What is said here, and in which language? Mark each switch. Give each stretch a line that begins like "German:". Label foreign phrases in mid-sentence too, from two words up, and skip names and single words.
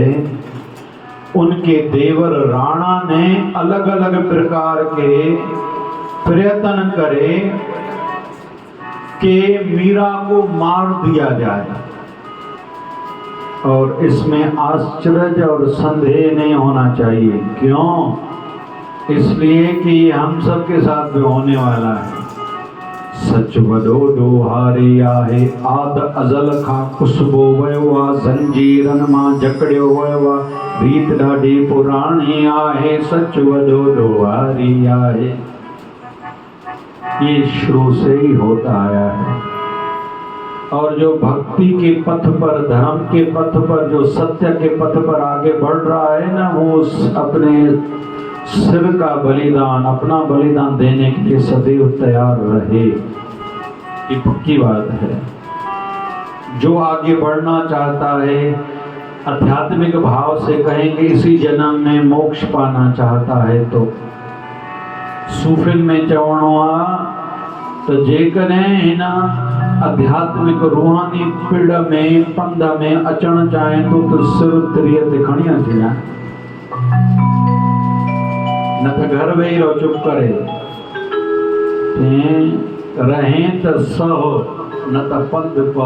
Hindi: उनके देवर राणा ने अलग अलग प्रकार के प्रयत्न करे कि मीरा को मार दिया जाए और इसमें आश्चर्य और संदेह नहीं होना चाहिए। क्यों? इसलिए कि ये हम सब के साथ भी होने वाला है।
Sindhi: सच वदो दोहारे आहे आद अजल खा खुशबो वयवा जंजीरन मां जकड़ियो वयवा रीत ॾाढी पुराणी आहे सच वदो दोहारी आहे।
Hindi: ये शुरू से ही होता आया है। और जो भक्ति के पथ पर, धर्म के पथ पर, जो सत्य के पथ पर आगे बढ़ रहा है ना, वो अपने सिर का बलिदान, अपना बलिदान देने के लिए सदैव तैयार रहे। ये पक्की बात है। जो आगे बढ़ना चाहता है, आध्यात्मिक भाव से कहेंगे इसी जन्म में मोक्ष पाना चाहता है,
Sindhi: तो सूफिन में चवणो आ तो जेकॾहिं हिन आध्यात्मिक रूहानी पिड़ में पंध में अचण चाहे तो सिर तिरीअ ते खणी अची वञे, न त घर वेही रहो चुप करे, रहें त सहो न त पंध पओ।